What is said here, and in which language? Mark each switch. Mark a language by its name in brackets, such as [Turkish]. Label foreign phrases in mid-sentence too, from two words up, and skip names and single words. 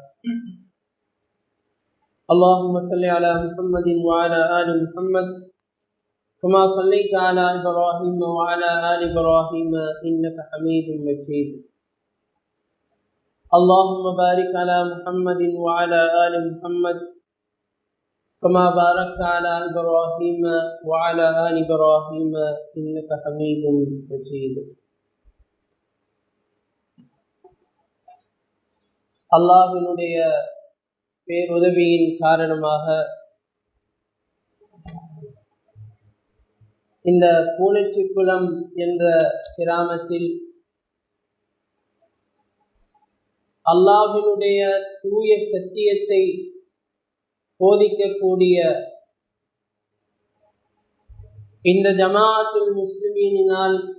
[Arabic] اللهم صل على محمد وعلى آل محمد كما صليت على إبراهيم وعلى آل إبراهيم إنك حميد مجيد. اللهم بارك على محمد وعلى آل محمد كما باركت على إبراهيم وعلى آل إبراهيم إنك حميد مجيد. [Tamil] அல்லாஹ்வினுடைய பேருதவியின் காரணமாக இந்த பூனைச்சிக்குளம் என்ற கிராமத்தில் அல்லாஹ்வினுடைய தூய சத்தியத்தை போதிக்கக்கூடிய இந்த ஜமாஅத்துல் முஸ்லிமீனினால்